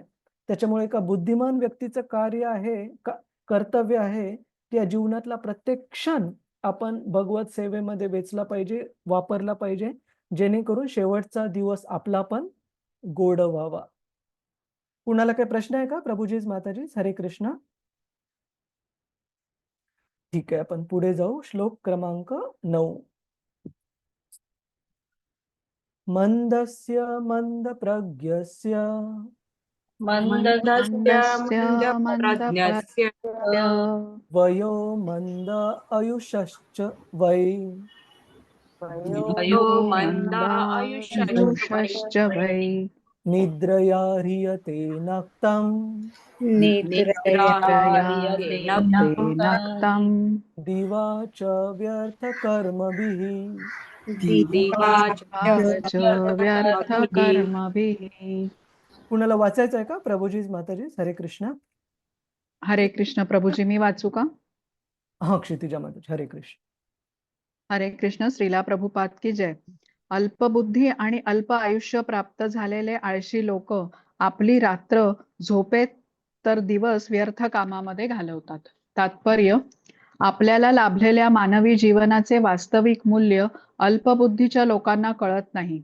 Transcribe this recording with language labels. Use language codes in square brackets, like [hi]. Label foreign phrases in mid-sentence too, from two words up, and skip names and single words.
[mr] त्याच्यामुळे एका बुद्धिमान व्यक्तीचं कार्य आहे, कर्तव्य आहे, की या जीवनातला प्रत्येक क्षण आपण भगवत सेवेमध्ये वेचला पाहिजे, वापरला पाहिजे, जेणेकरून शेवटचा दिवस आपला पण गोड व्हावा. कुणाला काही प्रश्न आहे का? प्रभुजीज, माताजीज, हरे कृष्ण. ठीक आहे, आपण पुढे जाऊ. श्लोक क्रमांक 9. [sa] मंदस्य मंदप्रज्ञस्य मंदस्य मंदप्रज्ञस्य वयो मंद आयुषश्च वै वयो मंदायुषश्च वै निद्रया ह्रियते नक्तम् निद्रया निद्रायते नक्तं दिवा च व्यर्थकर्मभिः दिवाच व्यर्थकर्मभिः. [mr] कुणाला वाचायचं आहे का? प्रभुजी माताजी, हरे कृष्ण. हरे कृष्ण. प्रभूजी मी वाचू का? हा, क्षितिजा माताजी, हरे कृष्ण. हरे कृष्ण. श्रीला प्रभुपाद की जय. अल्पबुद्धी आणि अल्प आयुष्य प्राप्त झालेले आळशी लोक आपली रात्र झोपेत तर दिवस व्यर्थ कामामध्ये घालवतात. तात्पर्य: आपल्याला लाभलेल्या मानवी जीवनाचे वास्तविक मूल्य अल्पबुद्धीच्या लोकांना कळत नाही.